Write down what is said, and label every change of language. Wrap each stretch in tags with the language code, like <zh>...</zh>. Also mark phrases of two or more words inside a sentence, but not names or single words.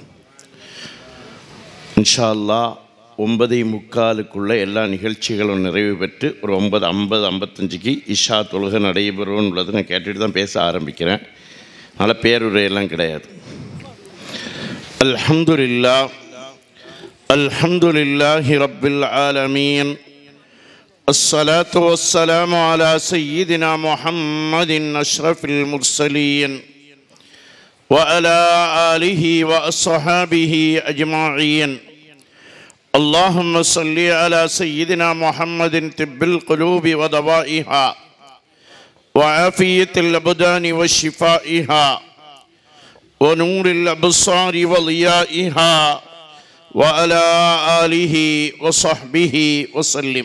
<ar>إن شاء الله</ar> <ta>9:45 எல்லா நிகழ்ச்சிகளும் நிறைவு பெற்று ஒரு 9:50-55 இஷா தொழுகை நடைபெறும் உள்ளது நான் கேட்டுட்டு தான் பேச ஆரம்பிக்கிறேன். அதனால் பேருரையெல்லாம் கிடையாது.</ta> <ar>الحمد لله رب العالمين. الصلاة والسلام على سيدنا محمد أشرف المرسلين وعلى آله وأصحابه أجمعين. اللهم صل على سيدنا محمد طب القلوب ودوائها وعافية الأبدان وشفائها ونور الأبصار وضيائها وعلى آله وصحبه وسلم.</ar>